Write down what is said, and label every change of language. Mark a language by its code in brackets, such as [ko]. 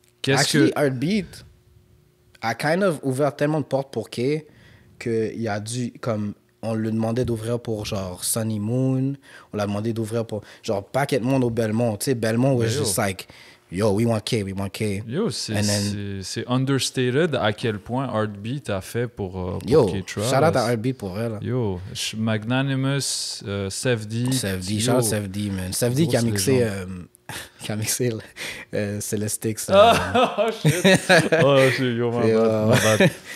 [fr] Actually, Heartbeat [en] a kind of [fr] ouvert tellement de portes pour Kay qu'il a dû, comme, on lui demandait d'ouvrir pour, genre, Sunny Moon. On l'a demandé d'ouvrir pour, genre, paquet de monde au Belmont. Tu sais, [en] Belmont was just like, yo, we want K. [fr] Yo, c'est [en] understated [fr] à quel point Heartbeat a fait pour K-Trap. Shout out à Heartbeat pour elle. [en] Yo, Magnanimous, Sefdi. Shout out Sefdi, man. Sefdi [fr] qui a mixé... [en] Celestix. Oh shit. Yo, my bad.